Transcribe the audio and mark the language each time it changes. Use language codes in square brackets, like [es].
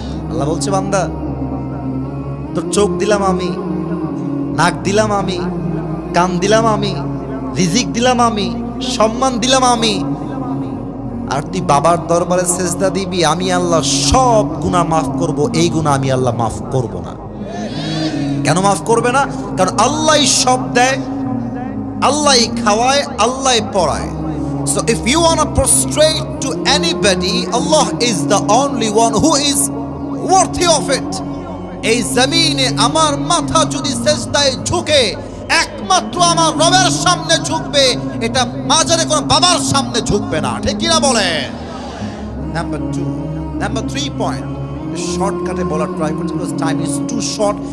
[bn] আল্লাহ বলছে, বান্দা তোর চোখ দিলাম আমি, নাক দিলাম আমি, কান দিলাম আমি, রিজিক দিলাম আমি, সম্মান দিলাম আমি, আর তুই বাবার দরবারে সেজদা দিবি, আমি আল্লাহ সব গুনাহ মাফ করব, এই গুনাহ আমি আল্লাহ মাফ করব না। কেন মাফ করবে না? কারণ আল্লাহই সব দেয়, আল্লাহই খাওয়ায়, আল্লাহই পড়ায়। [en] So if you want to prostrate to anybody, Allah is the only one who is worthy of it. [bn] এই জমিনে আমার মাথা যদি সেজদায় ঝুঁকে, একমাত্র আমার রবের সামনে ঝুঁকবে, এটা মাজারে কোন বাবার সামনে ঝুঁকবে না। ঠিক কিনা বলেন? নাম্বার 2, নাম্বার 3 পয়েন্ট শর্টকাটে বলার ট্রাই করছি, [en] Because time is too short.